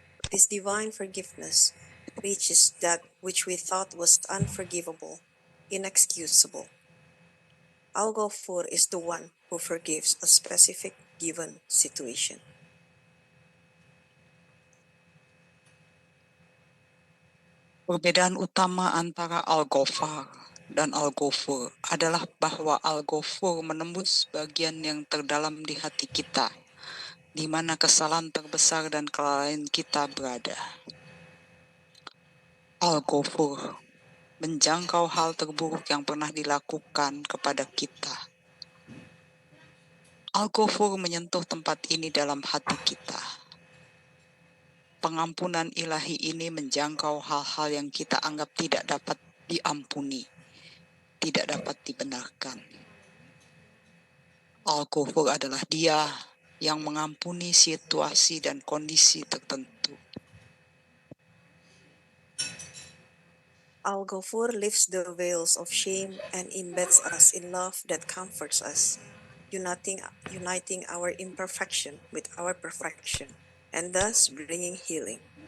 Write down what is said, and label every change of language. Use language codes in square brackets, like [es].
[en] This divine forgiveness reaches that which we thought was unforgivable, inexcusable. Al-Ghafur is the one who forgives a specific given situation. [id] Perbedaan utama antara Al-Ghaffar dan Al-Ghafur adalah bahwa Al-Ghafur menembus bagian yang terdalam di hati kita, di mana kesalahan terbesar dan kelalaian kita berada. Al-Ghafur menjangkau hal terburuk yang pernah dilakukan kepada kita. Al-Ghafur menyentuh tempat ini dalam hati kita. Pengampunan ilahi ini menjangkau hal-hal yang kita anggap tidak dapat diampuni, tidak dapat dibenarkan. Al-Ghafur adalah Dia yang mengampuni situasi dan kondisi tertentu. [en] Al-Ghafur lifts the veils of shame and embeds us in love that comforts us, uniting our imperfection with our perfection, and thus bringing healing.